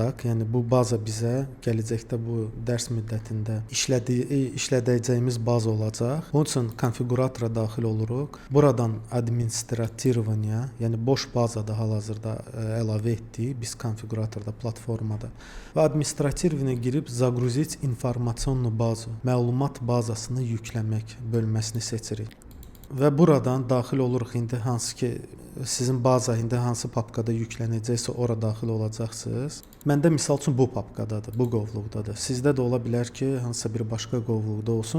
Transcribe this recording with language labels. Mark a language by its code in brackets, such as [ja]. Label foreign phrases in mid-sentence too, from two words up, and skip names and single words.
[az] yəni bu baza bizə gələcəkdə bu dərs müddətində işlədəcəyimiz baza olacaq. Bunun üçün konfiquratora daxil oluruq. Buradan administrativaniya, yəni boş bazada hal-hazırda əlavə etdik biz konfiquratorda, platformada. Və administrativaniya girib [ru] "Загрузить информационную базу", [az] məlumat bazasını yükləmək bölməsini seçirik. Və buradan daxil oluruq indi hansı ki sizin baza indi hansı papkada yüklənəcəksə ora daxil olacaqsınız. Məndə misal üçün bu papkadadır, bu qovluqdadır. Sizdə də ola bilər ki, hansısa bir başqa qovluqda olsun.